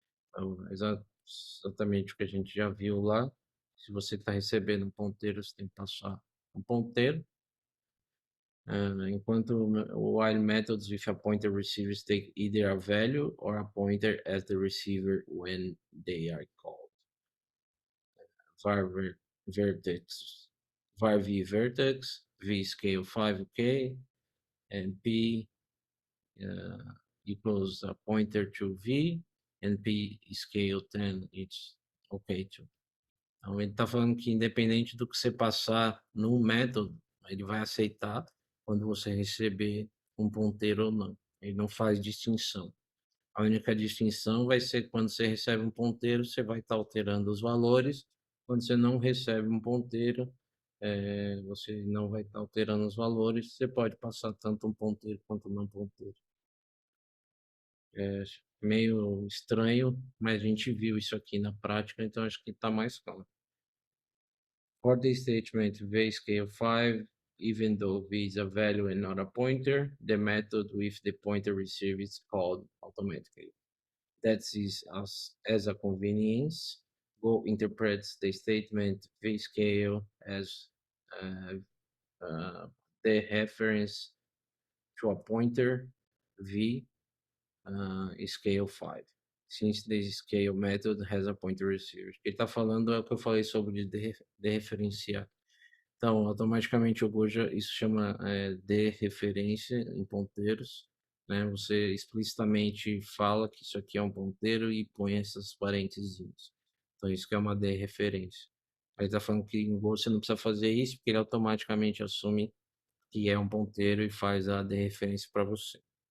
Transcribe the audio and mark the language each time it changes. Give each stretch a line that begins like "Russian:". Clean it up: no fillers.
Portuguese: Então, exatamente o que a gente já viu lá. Se você está recebendo um ponteiro, você tem que passar um ponteiro. Enquanto
English: while methods with a pointer receivers take either a value or a pointer as the receiver when they are called. var vertex, var v vertex, v scale 5, okay, and p equals a pointer to v, and p scale 10, it's okay too.
Portuguese: Então ele está falando que independente do que você passar no método, ele vai aceitar quando você receber um ponteiro ou não. Ele não faz distinção. A única distinção vai ser quando você recebe um ponteiro, você vai estar alterando os valores. Quando você não recebe um ponteiro, você não vai estar alterando os valores. Você pode passar tanto um ponteiro quanto não ponteiro. É meio estranho, mas a gente viu isso aqui na prática, então acho que está mais claro.
English: For the statement v scale 5, even though v is a value and not a pointer, the method with the pointer received is called automatically. That is as a convenience. Go interprets the statement v scale as the reference to a pointer v scale 5. Since the scale method has a pointer receiver.
Portuguese: Ele está falando o que eu falei sobre dereferenciar. Então, automaticamente o Go isso chama de referência em ponteiros. Né? Você explicitamente fala que isso aqui é um ponteiro e põe essas parênteses. Então, isso que é uma dereferência. Aí está falando que em Go você não precisa fazer isso, porque ele automaticamente assume que é um ponteiro e faz a dereferência para você.